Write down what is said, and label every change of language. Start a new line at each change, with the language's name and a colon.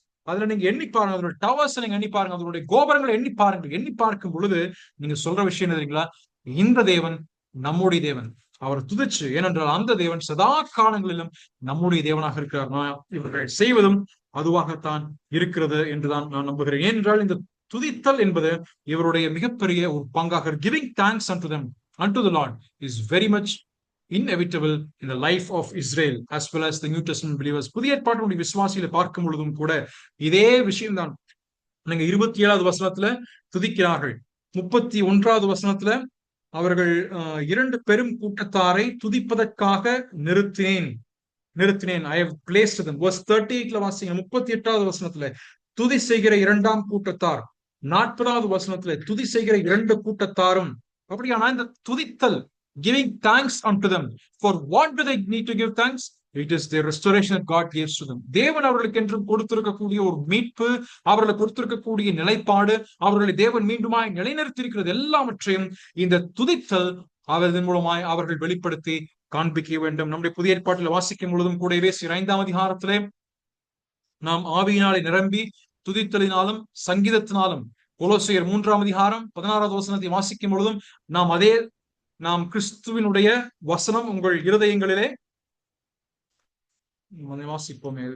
Tamil: அதுல நீங்க எண்ணி பாருங்க, அதோட டவர்ஸ் நீங்க எண்ணி பாருங்க, அதனுடைய கோபுரங்களை எண்ணி பாருங்கள். எண்ணி பார்க்கும் பொழுது நீங்க சொல்ற விஷயம் தெரியுங்களா? இந்த தேவன் நம்முடைய தேவன். அவர் துதிச்சு, ஏனென்றால் அந்த தேவன் சதா காலங்களிலும் நம்முடைய தேவனாக இருக்கிறார். இவர்கள் செய்வதும் அதுவாகத்தான் இருக்கிறது என்றுதான் நான் நம்புகிறேன். ஏனென்றால் இந்த துதித்தல் என்பது இவருடைய மிகப்பெரிய ஒரு பங்காக,
English: giving thanks unto the Lord is very much inevitable in the life of Israel as well as the New Testament believers.
Tamil: புதிய ஏற்பாட்டினுடைய விசுவாசிகளை பார்க்கும் பொழுதும் கூட இதே விஷயம்தான். நீங்க 27வது வசனத்துல துதிக்கிறார்கள். 31வது வசனத்துல அவர்கள் இரண்டு பெரும் கூட்டத்தாரை துதிப்பதற்காக நிறுத்தினேன் நிறுத்தினேன்.
English: I have placed them.
Tamil: verse 38ல வாசிங்க. 38வது வசனத்துல துதி செய்கிற இரண்டாம் கூட்டத்தார். 40வது வசனத்துல துதி செய்கிற இரண்டு கூட்டத்தாரும். அப்படியானா இந்த துதித்தல்,
English: giving thanks unto them. For what do they need to give thanks? It is the restoration that God gives to them.
Tamil: தேவன் அவர்களுக்கு என்றும் கொடுத்திருக்கக்கூடிய ஒரு மீட்பு, அவர்களுக்கு கொடுத்திருக்கக்கூடிய நிலைப்பாடு, அவர்களை தேவன் மீண்டுமாய் நிலைநிறுத்தியிருக்கிறது எல்லாவற்றையும் இந்த துதித்தல் அவரது மூலமாய் அவர்கள் வெளிப்படுத்தி காண்பிக்க வேண்டும். நம்முடைய புதிய ஏற்பாட்டில் வாசிக்கும் பொழுதும் கூடவே 5ஆம் அதிகாரத்திலே நாம் ஆவியினாலே நிரம்பி துதித்தலினாலும் சங்கீதத்தினாலும், கொலோசியர் 3ஆம் அதிகாரம் 16வது வசனத்தை வாசிக்கும் பொழுதும் நாம் கிறிஸ்துவினுடைய வசனம் உங்கள் இருதயங்களிலே வாசிப்போமே.